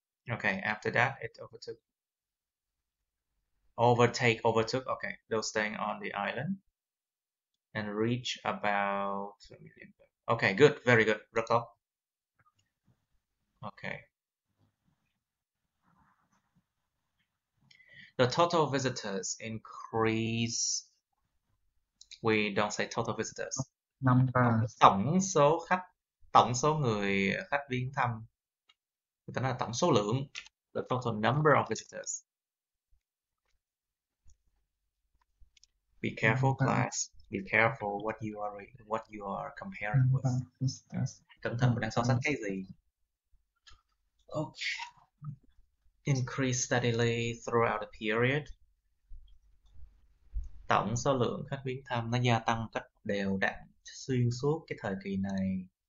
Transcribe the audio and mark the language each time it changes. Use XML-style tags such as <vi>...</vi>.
<en>Okay. After that, it overtook. Okay, those staying on the island and reach about 2 million. Okay, good, very good.</en> <vi>Rất tốt.</vi> <en>Okay. The total visitors increase. We don't say total visitors. Number.</en> <vi>Tổng số khách, tổng số người khách viếng thăm. Người ta nói là tổng số lượng.</vi> <en>The total number of visitors. Be careful, class. Be careful what you are comparing with. Cẩn thận mình đang so sánh cái gì. Okay. Increase steadily throughout the period.</en> <vi>Tổng số lượng khách viếng thăm nó gia tăng cách đều đặn xuyên suốt cái thời kỳ này.</vi>